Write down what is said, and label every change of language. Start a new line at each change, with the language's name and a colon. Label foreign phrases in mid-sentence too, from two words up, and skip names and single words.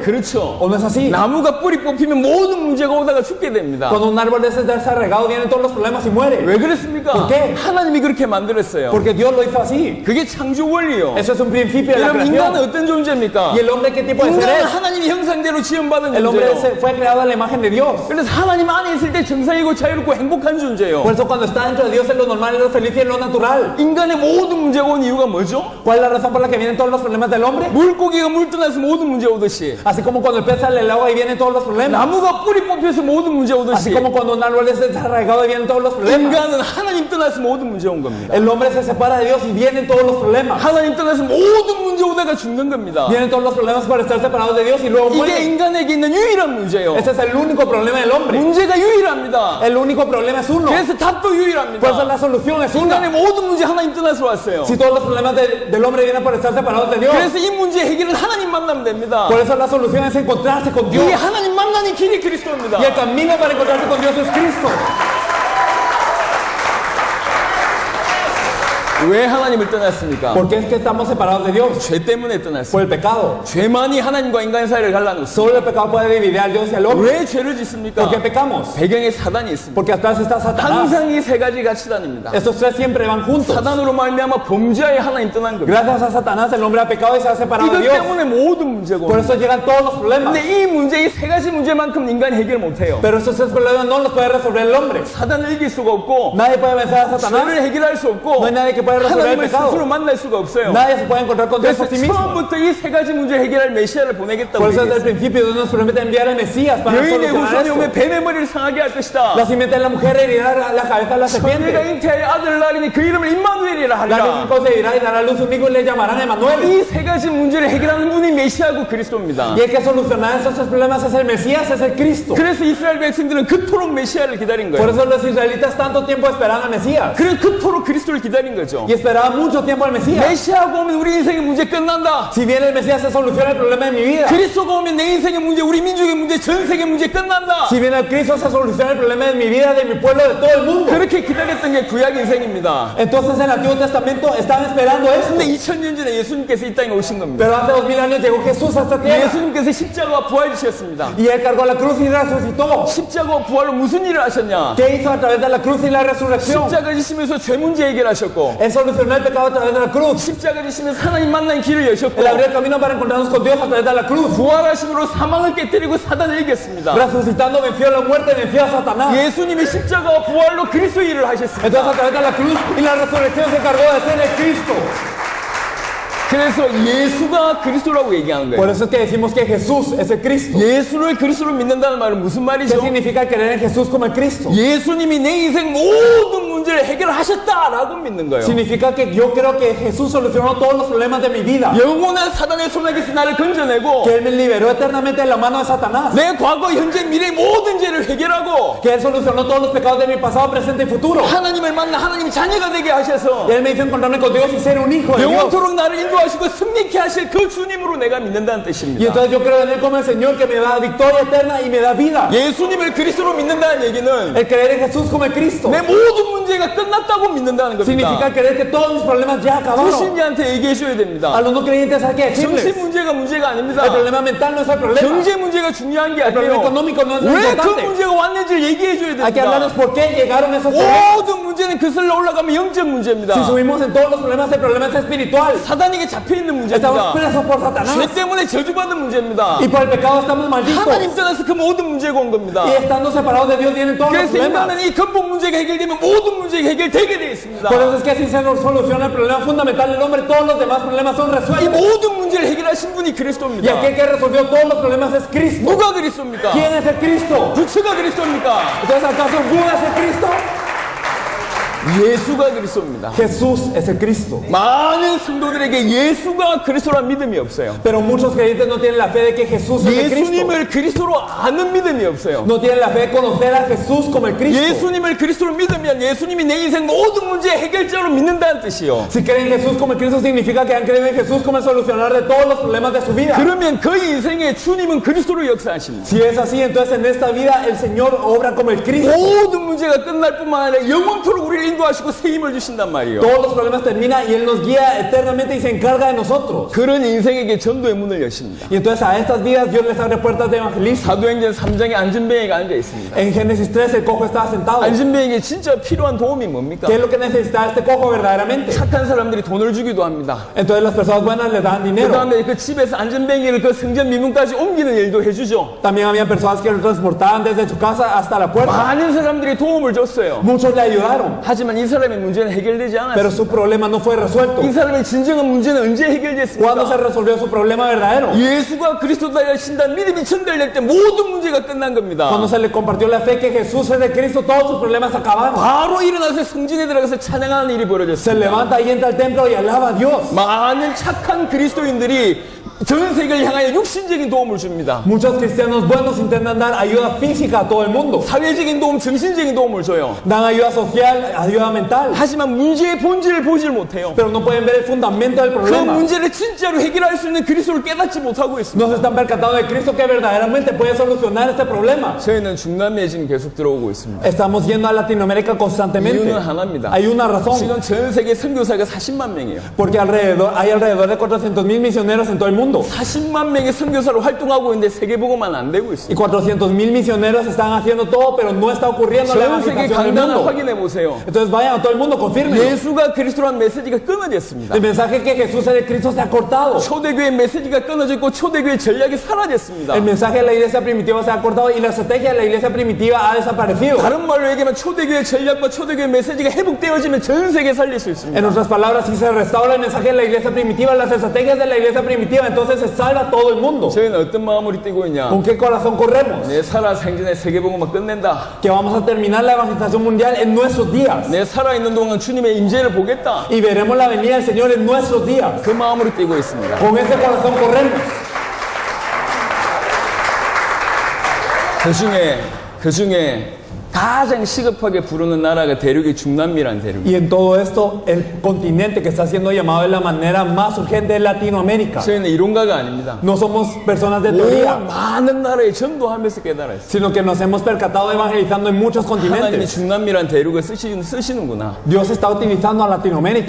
Korean: 그렇죠.
Spanish: ¿O no es así?
Korean: 나무가 뿌리 뽑히면 모든 문제가 오다가 죽게 됩니다.
Spanish: Cuando un árbol de ese darse regado vienen todos los problemas y muere.
Korean: 왜 그랬습니까?
Spanish: ¿Por qué?
Korean: 하나님이 그렇게 만들었어요.
Spanish: Porque Dios lo hizo así.
Korean: 그게 창조 원리요.
Spanish: Eso es un principio de la
Korean: 여러분 인간은
Spanish: creación.
Korean: 어떤 존재입니까?
Spanish: ¿Y el hombre qué tipo de ser
Korean: 인간은
Spanish: es?
Korean: 하나님의 형상대로 지음받은
Spanish: El hombre
Korean: 존재요.
Spanish: fue creado a la imagen de Dios.
Korean: 그래서 하나님 안에 있을 때 정상이고 자유롭고 행복한 존재요.
Spanish: Por eso cuando está dentro de Dios es lo normal, es lo feliz y es lo natural.
Korean: 인간의 모든 문제가 온 이유가 뭐죠?
Spanish: ¿Cuál es la razón por la que vienen todos los problemas del hombre?
Korean: 물고기가 물 떠나서 모든 문제 오듯이,
Spanish: Así como cuando el pez sale del agua y vienen todos los problemas.
Korean: 나무가 뿌리 뽑혀서 모든 문제
Spanish: Así
Korean: 오듯이,
Spanish: como cuando un árbol es desarraigado y vienen todos los problemas.
Korean: 인간은 하나님 떠나서 모든 문제 온 겁니다.
Spanish: El hombre se separa de Dios y vienen todos los problemas.
Korean: 하나님 떠나서 모든 문제 오다가 죽는 겁니다.
Spanish: Vienen todos los problemas por estar separados de Dios y luego
Korean: 이게
Spanish: mueren.
Korean: 인간에게 있는 유일한 문제요.
Spanish: Ese es el único problema del hombre.
Korean: 문제가 유일합니다.
Spanish: El único problema es uno.
Korean: 그래서 답도
Spanish: Por eso
Korean: 유일합니다.
Spanish: la solución es
Korean: 인간의
Spanish: una.
Korean: 모든 문제 하나님 떠나서 왔어요.
Spanish: Si todos los problemas del hombre vienen por estar separados de Dios,
Korean: 그래서 이 문제 해결은 하나님 만나면 됩니다.
Spanish: por eso la solución es encontrarse con Dios.
Korean: 이 하나님 만나는 길이 그리스도입니다.
Spanish: Y el camino para encontrarse con Dios es Cristo.
Korean: 왜 하나님을 떠났습니까?
Spanish: ¿Por qué es que estamos separados de Dios?
Korean: 죄 때문에
Spanish: Por
Korean: 떠났어요.
Spanish: el pecado.
Korean: 죄만이 하나님과 인간 사이를 갈라놓습니다.
Spanish: Solo el pecado puede dividir al Dios y al hombre.
Korean: 왜 죄를 짓습니까?
Spanish: ¿Por qué pecamos?
Korean: 배경에 사단이 있습니다.
Spanish: Porque atrás está Satanás.
Korean: 항상 이 세 가지 같이 다닙니다.
Spanish: Estos tres siempre van juntos.
Korean: 사단으로 말미암아 범죄하여 하나님 떠난 겁니다.
Spanish: Gracias a Satanás el hombre ha pecado y se ha separado de
Korean: 이것
Spanish: Dios.
Korean: 때문에 모든 문제고.
Spanish: Por eso llegan todos los problemas.
Korean: 근데 이 문제, 이 세 가지 문제만큼 인간이 해결 못해요.
Spanish: Pero esos tres problemas no los puede resolver el hombre.
Korean: 사단을 이길 수가 없고,
Spanish: Nadie puede vencer a Satanás.
Korean: 죄를 해결할 수 없고,
Spanish: No hay nadie que pueda resolver el
Korean: 하나님을
Spanish: pecado.
Korean: 스스로 만날 수가 없어요.
Spanish: Nadie se puede encontrar con Dios
Korean: 그래서
Spanish: por sí mismo.
Korean: 처음부터 이 세 가지 문제를 해결할 메시아를 보내겠다고
Spanish: Por eso desde el
Korean: 얘기했어요.
Spanish: principio Dios nos promete enviar al Mesías para
Korean: 여인의
Spanish: solucionar
Korean: 후손이 오면
Spanish: esto.
Korean: 뱀의 머리를 상하게 할 것이다.
Spanish: La simiente de la mujer herirá la cabeza de la
Korean: 내가
Spanish: serpiente.
Korean: 잉태하여 아들을 낳으니 그 이름을 임마누엘이라
Spanish: La
Korean: 하리라.
Spanish: virgen concebirá y dará a luz un hijo y le llamarán Emanuel.
Korean: 이 세 가지 문제를 해결하는 분이 메시아고 그리스도입니다.
Spanish: Y el que solucionará esos tres problemas es el Mesías, es el Cristo.
Korean: 그래서 이스라엘 백성들은 그토록 메시아를 기다린
Spanish: Por
Korean: 거예요.
Spanish: eso los israelitas tanto tiempo esperaban al Mesías.
Korean: 그래서 그토록 그리스도를 기다린 거죠.
Spanish: Y esperaban mucho tiempo al Mesías.
Korean: 메시아가 오면 우리 인생의 문제 끝난다.
Spanish: Si viene el Mesías se soluciona el problema de mi vida.
Korean: 그리스도가 오면 내 인생의 문제, 우리 민족의 문제, 전 세계 문제 끝난다.
Spanish: Si viene el Cristo se soluciona el problema de mi vida, de mi pueblo, de todo el mundo.
Korean: 그렇게 기다렸던 게 구약 인생입니다.
Spanish: Entonces en el Antiguo Testamento estaban esperando esto.
Korean: 근데 2000년 전에 예수님께서 이 땅에 오신 겁니다.
Spanish: Pero hace 2000 años llegó Jesús a esta tierra.
Korean: 예수님께서 십자가와 부활이셨습니다.
Spanish: Y él cargó la cruz y resucitó.
Korean: 십자가와 부활로 무슨 일을 하셨냐?
Spanish: ¿Qué hizo a través de la cruz y la resurrección?
Korean: 십자가 지시면서 죄 문제 해결하셨고,
Spanish: Él solucionó el pecado a través de la cruz.
Korean: 십자가 지시면서 하나님 만난 길을 여셨고,
Spanish: Él abrió el camino para encontrarnos con Dios a través de la cruz.
Korean: 부활하심으로 사망을 깨뜨리고 사단을 이겼습니다.
Spanish: Resucitando venció la muerte, venció a Satanás.
Korean: 예수님이 십자가와 부활로 그리스도 일을 하셨습니다.
Spanish: Entonces a través de la cruz y la resurrección se encargó de ser el Cristo.
Korean: 그래서 예수가 그리스도라고 얘기하는
Spanish: Por
Korean: 거예요.
Spanish: eso es que decimos que Jesús es el Cristo.
Korean: 예수를 그리스도로 믿는다는 말은 무슨
Spanish: ¿Qué
Korean: 말이죠?
Spanish: significa creer en Jesús como el Cristo?
Korean: 예수님이 내 인생 모든 문제를 해결하셨다라고 믿는 거예요.
Spanish: Significa que yo creo que Jesús solucionó todos los problemas de mi vida.
Korean: 영원한 사단의 손에게서 나를 건져내고
Spanish: Que Él me liberó eternamente de la mano de Satanás.
Korean: 내 과거, 현재, 미래 모든 죄를 해결하고
Spanish: Que Él solucionó todos los pecados de mi pasado, presente y futuro.
Korean: 하나님을 만나 하나님의 자녀가 되게 하셔서
Spanish: Y Él me hizo encontrarme con Dios y ser un hijo de Dios.
Korean: 영원토록 나를 인도하시고 승리케 하실 그 주님으로 내가 믿는다는
Spanish: Y
Korean: 뜻입니다.
Spanish: entonces yo creo en Él como el Señor que me da victoria eterna y me da vida.
Korean: 예수님을 그리스도로 믿는다는 얘기는
Spanish: El creer en Jesús como el Cristo
Korean: 내 모든 문제가 끝났다고 믿는다는
Spanish: significa
Korean: 겁니다.
Spanish: creer que todos mis problemas ya acabaron.
Korean: 불신자한테 얘기해 줘야
Spanish: A
Korean: 됩니다.
Spanish: los no creyentes hay que decirles:
Korean: 정신 문제가 문제가 아닙니다.
Spanish: el problema mental no es el problema.
Korean: 경제 문제가 중요한 게
Spanish: El problema
Korean: 아니에요.
Spanish: económico no es lo
Korean: 왜 그
Spanish: importante.
Korean: 문제가 왔는지를 얘기해 줘야
Spanish: Hay que hablarles
Korean: 됩니다.
Spanish: por qué llegaron esos problemas.
Korean: 모든 문제는 그슬러 올라가면 영적 문제입니다.
Spanish: Si subimos en todos los problemas, el problema es espiritual.
Korean: 사단에게 잡혀 있는
Spanish: Estamos
Korean: 문제입니다.
Spanish: presos por Satanás.
Korean: 죄 때문에 저주받은 문제입니다.
Spanish: Y por el pecado estamos malditos.
Korean: 하나님 떠나서 그 모든 문제가 온 겁니다.
Spanish: Y estando separados de Dios vienen todos los
Korean: 그래서
Spanish: problemas.
Korean: 인간은 이 근본 문제가 해결되면 모든 문제가 해결되게 되어 있습니다.
Spanish: Por eso es que si se nos soluciona el problema fundamental del hombre, todos los demás problemas son
Korean: 이
Spanish: resueltos.
Korean: 모든 문제를 해결하신 분이
Spanish: Y
Korean: 그리스도입니다.
Spanish: aquel que resolvió todos los problemas es Cristo.
Korean: 누가 그리스도입니까?
Spanish: ¿Quién es el Cristo?
Korean: 부처가 그리스도입니까?
Spanish: Entonces, ¿acaso Buda es el Cristo?
Korean: 예수가 그리스도입니다.
Spanish: Jesús es el Cristo.
Korean: 많은 성도들에게 예수가 그리스도란 믿음이 없어요.
Spanish: Pero muchos creyentes no tienen la fe de que Jesús es el Cristo.
Korean: 예수님을 그리스도로 아는 믿음이 없어요.
Spanish: No tienen la fe de conocer a Jesús como el Cristo.
Korean: 예수님을 그리스도로 믿으면 예수님이 내 인생 모든 문제의 해결자로 믿는다는 뜻이요.
Spanish: Si creen en Jesús como el Cristo, significa que han creído en Jesús como el solucionador de todos los problemas de su vida.
Korean: 그러면 그 인생에 주님은 그리스도로 역사하십니다.
Spanish: Si es así, entonces en esta vida el Señor obra como el Cristo.
Korean: 모든 문제가 끝날 뿐만 아니라 영원토록 우리를 인도하시고 새 힘을 주신단 말이에요.
Spanish: Todos los problemas terminan y Él nos guía eternamente y se encarga de nosotros.
Korean: 그런 인생에게 전도의 문을 여십니다.
Spanish: Y entonces a estas vidas Dios les abre puertas de evangelismo.
Korean: 사도행전 3장에 안전뱅이가 앉아 있습니다.
Spanish: En Génesis 3 el cojo estaba sentado.
Korean: 안전뱅이에게 진짜 필요한 도움이 뭡니까?
Spanish: ¿Qué es lo que necesitaba este cojo verdaderamente?
Korean: 착한 사람들이 돈을 주기도 합니다.
Spanish: Entonces las personas buenas le daban
Korean: 그
Spanish: dinero.
Korean: 다음에 그 집에서 안전뱅이를 그 성전 미문까지 옮기는 일도 해주죠.
Spanish: También había personas que lo transportaban desde su casa hasta la puerta.
Korean: 많은 사람들이 도움을 줬어요.
Spanish: Muchos le ayudaron,
Korean: 하지만 이 사람의 문제는 해결되지
Spanish: pero
Korean: 않았어요.
Spanish: su problema no fue resuelto.
Korean: 이 사람의 진정한 문제는 언제
Spanish: ¿Cuándo se
Korean: 해결됐습니까?
Spanish: resolvió su problema verdadero?
Korean: 예수가 그리스도다 하신다는 믿음이 전달될 때 모든 문제가 끝난 겁니다.
Spanish: Cuando se le compartió la fe que Jesús es de Cristo, todos sus problemas acabaron.
Korean: 바로 일어나서 성전에 들어가서 찬양하는 일이
Spanish: Se
Korean: 벌어졌습니다.
Spanish: levanta y entra al templo y alaba a Dios.
Korean: 많은 착한 그리스도인들이 전 세계를 향하여 육신적인 도움을 줍니다.
Spanish: Muchos cristianos buenos intentan dar ayuda física a todo el mundo.
Korean: 사회적인 도움, 정신적인 도움을 줘요.
Spanish: Dan ayuda social, ayuda mental,
Korean: 하지만 문제의 본질을 보질 못해요.
Spanish: pero no pueden ver el fundamento del
Korean: 그
Spanish: problema.
Korean: 문제를 진짜로 해결할 수 있는 그리스도를 깨닫지 못하고 있습니다.
Spanish: No se están percatando de Cristo que verdaderamente puede solucionar este problema.
Korean: 저희는 중남미에 지금 계속 들어오고 있습니다.
Spanish: Estamos yendo a Latinoamérica constantemente.
Korean: 이유는 하나입니다.
Spanish: Hay una razón.
Korean: 지금 전 세계 선교사가 40만 명이에요.
Spanish: Porque hay alrededor de 400,000 misioneros en todo el mundo.
Korean: 40만 명의 선교사로 활동하고 있는데 세계복음만 안 되고
Spanish: Y
Korean: 있습니다.
Spanish: 400,000 misioneros están haciendo todo, pero no está ocurriendo la
Korean: 전 세계
Spanish: evangelización del
Korean: 강단을
Spanish: mundo.
Korean: 확인해 보세요.
Spanish: Entonces vayan a todo el mundo, confirmen.
Korean: 예수가 그리스도란 메시지가 끊어졌습니다.
Spanish: El mensaje que Jesús es el Cristo se ha cortado.
Korean: 초대교회 메시지가 끊어졌고 초대교회 전략이 사라졌습니다.
Spanish: El mensaje de la iglesia primitiva se ha cortado y la estrategia de la iglesia primitiva ha desaparecido.
Korean: 다른 말로 얘기하면 초대교회 전략과 초대교회 메시지가 회복되어지면 전 세계 살릴 수 있습니다.
Spanish: En otras palabras, si se restaura el mensaje de la iglesia primitiva, las estrategias de la iglesia primitiva, entonces se salva todo el mundo.
Korean: 저희는 어떤 마음으로 뛰고 있냐?
Spanish: ¿Con qué corazón corremos?
Korean: 내 살아 생전에 세계복음을 끝낸다.
Spanish: Que vamos a terminar la evangelización mundial en nuestros días.
Korean: 내 살아있는 동안 주님의 임재를 보겠다.
Spanish: Y veremos la venida del Señor en nuestros días.
Korean: 그 마음으로 뛰고 있습니다.
Spanish: Con ese corazón corremos.
Korean: 그 중에 가장 시급하게 부르는 나라가 대륙이 중남미라는 대륙이에요.
Spanish: Y en todo esto, el continente que está siendo llamado de la manera más urgente es Latinoamérica.
Korean: 저희는 이론가가 아닙니다.
Spanish: No somos personas de
Korean: 온
Spanish: teoría,
Korean: 많은 나라에 전도하면서 깨달았어요.
Spanish: sino que nos hemos percatado evangelizando en muchos
Korean: 하나님이
Spanish: continentes.
Korean: 중남미라는 대륙을 쓰시는구나.
Spanish: Dios está utilizando a Latinoamérica.